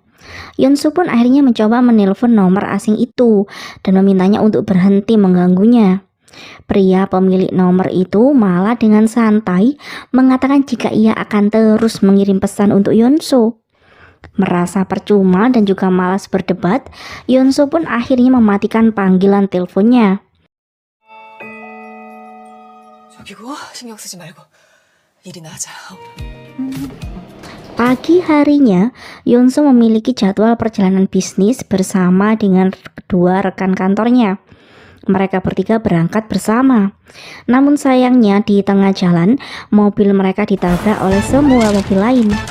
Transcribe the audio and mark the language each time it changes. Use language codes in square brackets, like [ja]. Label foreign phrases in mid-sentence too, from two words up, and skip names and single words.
[id] Yunsu pun akhirnya mencoba menelpon nomor asing itu dan memintanya untuk berhenti mengganggunya. Pria pemilik nomor itu malah dengan santai mengatakan jika ia akan terus mengirim pesan untuk Yunsu. Merasa percuma dan juga malas berdebat, Yunsu pun akhirnya mematikan panggilan teleponnya. [ko] 저기고 신경 쓰지 말고 일이나 하자. [id] Pagi harinya, Yunsu memiliki jadwal perjalanan bisnis bersama dengan kedua rekan kantornya. Mereka bertiga berangkat bersama. Namun sayangnya di tengah jalan, mobil mereka ditabrak oleh semua mobil lain.